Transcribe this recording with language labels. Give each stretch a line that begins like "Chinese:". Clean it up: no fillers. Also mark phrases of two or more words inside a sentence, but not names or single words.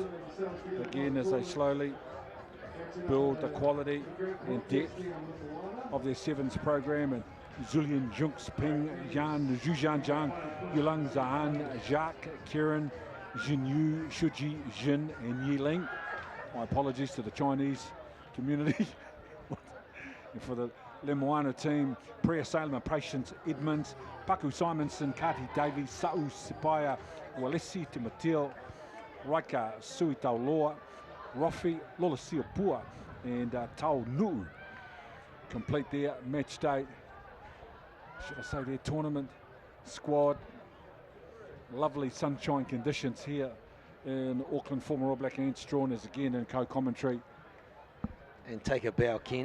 English: Again, as they slowly build the quality and depth of their sevens program. And Zulian Junks, Ping, Yan, Zhu Zhanjiang, Yulang Zahan, Jacques, Kieran, Jinyu, Shuji, Jin, and Yiling. My apologies to the Chinese community. And for the Le Moana team, Priya Salem, Patience Edmonds, Paku Simonson, Kati Davies, Sa'u Sipaya, Walesi Timateo, Raika Suitau Loa, Rofi Lolasia Pua, and Tau Nu complete their match day. Should I say their tournament squad. Lovely sunshine conditions here in Auckland. Former All Black Ant Strawners again in co-commentary. And take a bow, Kent.